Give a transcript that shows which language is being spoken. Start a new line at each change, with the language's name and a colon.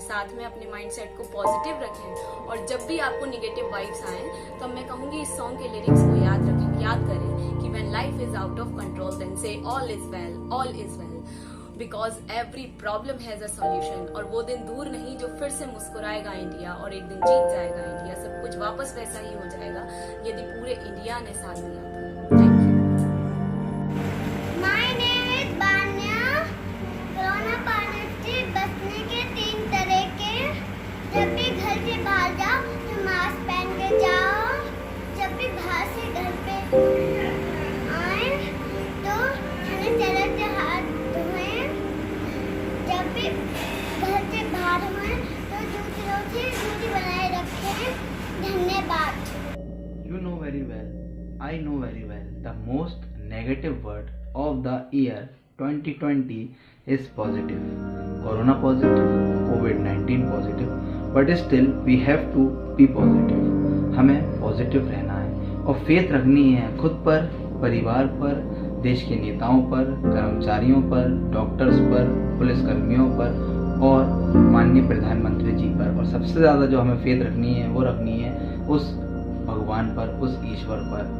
Hindi: साथ में अपने माइंडसेट को पॉजिटिव रखें और जब भी आपको निगेटिव वाइब्स आए तो मैं कहूंगी इस सॉन्ग के लिरिक्स को याद करें कि
English: When life is out of control then say all is well, because every problem has a solution.
Hindi: और वो दिन दूर नहीं जो फिर से मुस्कुराएगा इंडिया और एक दिन जीत जाएगा इंडिया। सब कुछ वापस वैसा ही हो जाएगा यदि पूरे इंडिया ने साथ दिया तो।
English: Thank you. My name is Banya.
Hindi: Corona virus से बचने के 3 तरीके। जब भी घर से बाहर जाओ तो मास्क पहन के जाओ। जब भी बाहर से घर पे आए तो सैनिटाइजर से हाथ धोएं। जब भी घर से बाहर हुए तो दूसरों से दूरी बनाए रखें। धन्यवाद।
English: You know very well, I know very well, the most negative word of the year 2020 is positive. Corona positive, COVID-19 positive, but still we have to be positive.
Hindi: हमें पॉजिटिव रहना है और फेथ रखनी है खुद पर, परिवार पर, देश के नेताओं पर, कर्मचारियों पर, डॉक्टर्स पर, पुलिसकर्मियों पर और माननीय प्रधानमंत्री जी पर। और सबसे ज़्यादा जो हमें फेथ रखनी है वो रखनी है उस भगवान पर, उस ईश्वर पर।